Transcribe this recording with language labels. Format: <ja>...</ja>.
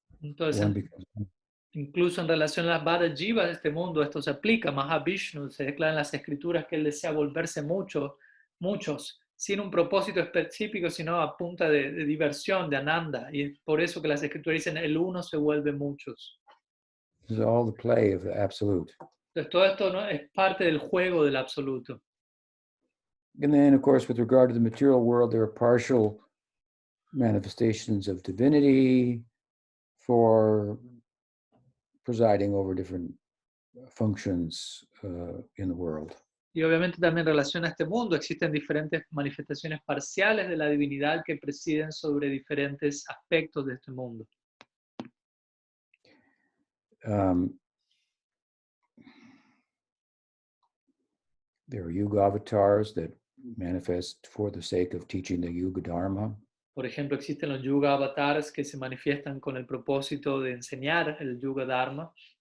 <es>Entonces, incluso en relación a las Vada Jivas de este mundo, esto se aplica. Mahavishnu se declara en las escrituras que él desea volverse muchos, sin un propósito específico, sino a punta de diversión, de ananda. Y es por eso que las escrituras dicen, el uno se vuelve muchos.</es> <en>This is all the play of the absolute.</en> <es>Entonces todo esto, ¿no?, es parte del juego del absoluto.</es> <en>And then, of course, with regard to the material world, there are partial manifestations of divinity for presiding over different functions in the world.</en> <es>Y obviamente también en relación a este mundo existen diferentes manifestaciones parciales de la divinidad que presiden sobre diferentes aspectos de este mundo.</es> <en>There are Yuga avatars that manifest for the sake of teaching the Yuga Dharma.</en> <es>Por ejemplo, existen los Yuga avatars que se manifiestan con el propósito de enseñar el Yuga Dharma.</es>